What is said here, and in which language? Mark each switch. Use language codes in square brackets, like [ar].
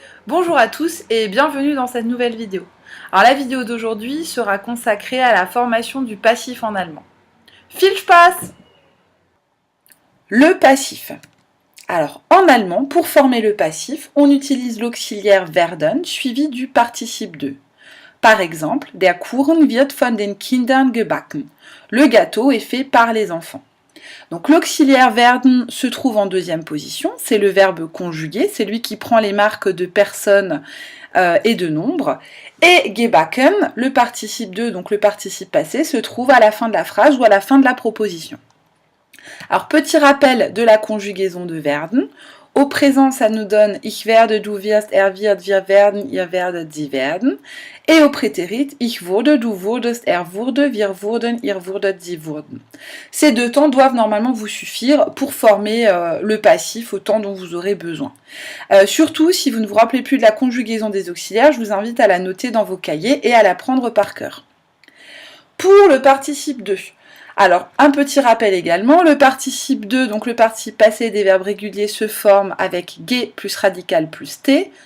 [fr] Bonjour à tous et bienvenue dans cette nouvelle vidéo. Alors la vidéo d'aujourd'hui sera consacrée à la formation du passif en allemand. [de] Viel Spaß! [fr] Le passif. Alors en allemand, pour former le passif, on utilise l'auxiliaire werden suivi du participe de. Par exemple, [de] der Kuchen wird von den Kindern gebacken. [fr] Le gâteau est fait par les enfants. Donc l'auxiliaire werden se trouve en deuxième position, c'est le verbe conjugué, c'est lui qui prend les marques de personne et de nombre. Et gebacken, le participe de, donc le participe passé, se trouve à la fin de la phrase ou à la fin de la proposition. Alors petit rappel de la conjugaison de werden. Au présent, ça nous donne [de] ich werde, du wirst, er wird, wir werden, ihr werdet, sie werden. [fr] Et au prétérit, [de] ich wurde, du wurdest, er wurde, wir wurden, ihr wurdet, sie wurden. [fr] Ces deux temps doivent normalement vous suffire pour former le passif au temps dont vous aurez besoin. Surtout, si vous ne vous rappelez plus de la conjugaison des auxiliaires, je vous invite à la noter dans vos cahiers et à la prendre par cœur. Pour le participe de. Alors, un petit rappel également, le participe de, donc le participe passé des verbes réguliers se forme avec ge plus radical plus t.